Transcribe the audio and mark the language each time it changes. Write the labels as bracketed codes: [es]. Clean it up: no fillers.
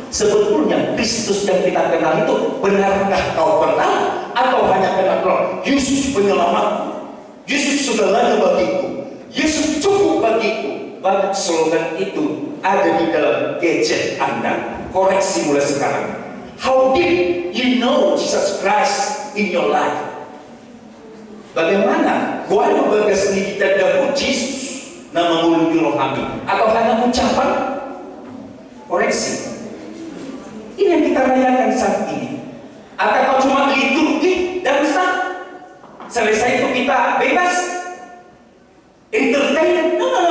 [id] Sebetulnya Kristus yang kita kenal itu benarkah kau kenal atau hanya kenal Yesus penyelamat? Yesus segalanya bagiku, Yesus cukup bagiku. Banyak slogan itu ada di dalam gadget Anda. Koreksi mulai sekarang. [en] How did you know Jesus Christ in your life? [id] Bagaimana? Gua bagas di kita dapur Yesus nama mulutnya rohani atau hanya ucapan? Koreksi. Ini yang kita rayakan saat ini. Atau cuma liturgi dan sah? Selesai itu kita bebas entertain? No.